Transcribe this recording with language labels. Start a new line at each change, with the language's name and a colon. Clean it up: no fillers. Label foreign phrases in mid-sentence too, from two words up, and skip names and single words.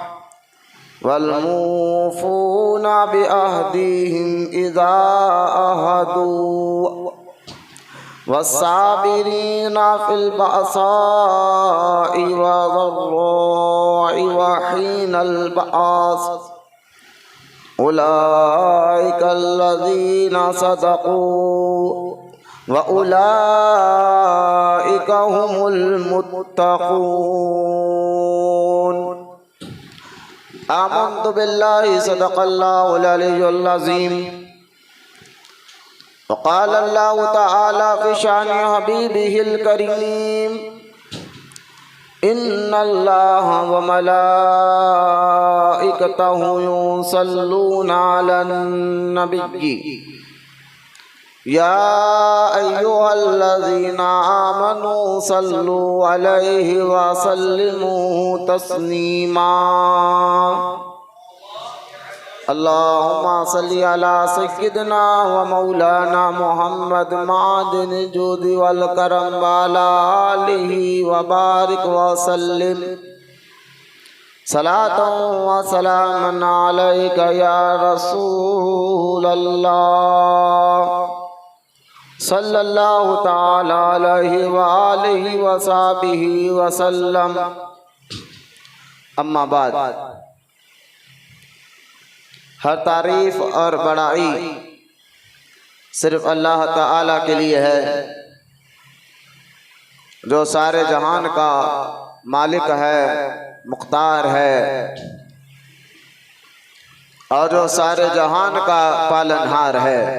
Arabic: والموفون بعهدهم إذا عاهدوا والصابرين في البأساء والضراء وحين البأس أولئك الذين صدقوا وأولئك هم المتقون. آمنت بالله صدق الله العلي العظيم. وقال الله تعالى في شأن حبيبه الكريم إن الله وملائكته يصلون على النبي يا أيها الذين آمنوا صلوا عليه وسلموا تسليما. اللهم صل على سيدنا ومولانا محمد معدن الجود والكرم وعلى آله وبارك وسلم صلاة وسلاما عليك يا رسول الله صلى الله تعالى عليه وآله وصحبه وسلم. أما بعد,
Urdu: ہر تعریف اور بڑائی صرف اللہ تعالیٰ کے لیے ہے جو سارے جہان کا مالک ہے، مختار ہے اور جو سارے جہان کا پالنہار ہے.